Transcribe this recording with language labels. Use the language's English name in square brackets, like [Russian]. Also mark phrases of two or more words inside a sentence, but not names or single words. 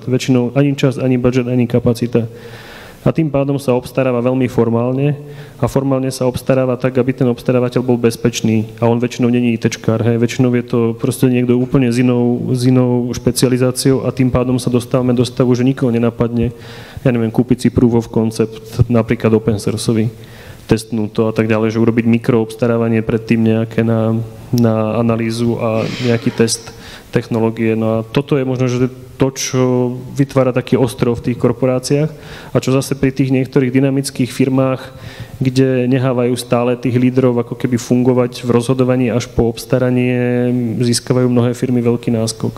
[Slovak] Väčšinou ani čas, ani budget, ani kapacita. A tým pádom sa obstaráva veľmi formálne a formálne sa obstaráva tak, aby ten obstarávateľ bol bezpečný a on väčšinou není ITčkár, väčšinou je to proste niekto úplne s inou špecializáciou a tým pádom sa dostávame do stavu, že nikoho nenapadne, ja neviem, kúpiť si [English] proof of concept, [Slovak] napríklad open sourceový, testnúť to a tak ďalej, že urobiť mikroobstarávanie predtým nejaké na analýzu a nejaký test technológie. No a toto je možno, že to, čo vytvára taký ostrov v tých korporáciách a čo zase pri tých niektorých dynamických firmách, kde nehávajú stále tých lídrov ako keby fungovať v rozhodovaní až po obstaranie, získavajú mnohé firmy veľký náskok.